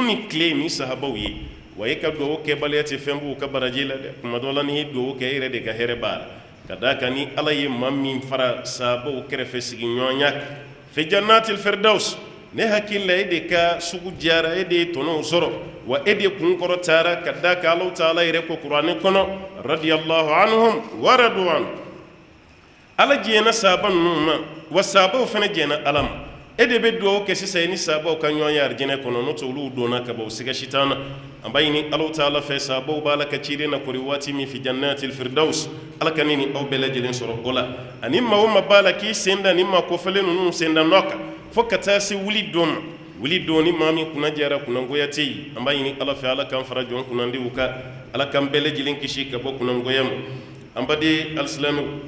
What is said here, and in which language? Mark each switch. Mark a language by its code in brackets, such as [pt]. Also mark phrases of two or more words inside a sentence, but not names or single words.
[bm] ni tile ni sahabaw ye wa e ka duwawu kɛbaliya tɛ fɛn b'u ka baraji la dɛ kuma dɔ la n'i ye duwawu kɛ e yɛrɛ de ka hɛrɛ b'a la ka d'a kan ni Ala ye maa min fara sahabaw kɛrɛfɛ sigiɲɔgɔnya kan [ar] fi jannatil firdaus [bm] ne hakili la e de ka sugu diyara e de ye tɔnɔw sɔrɔ wa e de kun kɔrɔ taara ka d'a kan Alahu taala yɛrɛ ko kuranɛ kɔnɔ [ar] radiyallahu anhum wa radu anhu [bm] Ala jɛna sahaba ninnu ma wa sahabaw fana jɛna Ala ma e de bɛ duwawu kɛ sisan ni sahabaw ka ɲɔgɔn ye arijinɛ kɔnɔ n'o tɛ olu donna ka bɔ u siga sitan na an b'a ɲini Alahu taala fɛ sahabaw b'a la ka ciden na kori waati min [ar] fi jannatil firdaus [bm] Ala ka ne ni aw bɛɛ lajɛlen sɔrɔ o la ani maa o maa b'a la k'i sen da ni maa kɔfɛlen ninnu sen da nɔ kan fo ka taa se wuli don ma wuli don ni maa min kunna jɛra kunnangoya tɛ yen an b'a ɲini Ala fɛ Ala k'an fara jɔn kunnandiw kan Ala k'an bɛɛ lajɛlen kisi ka bɔ kunnangoya ma an baden alisilamɛw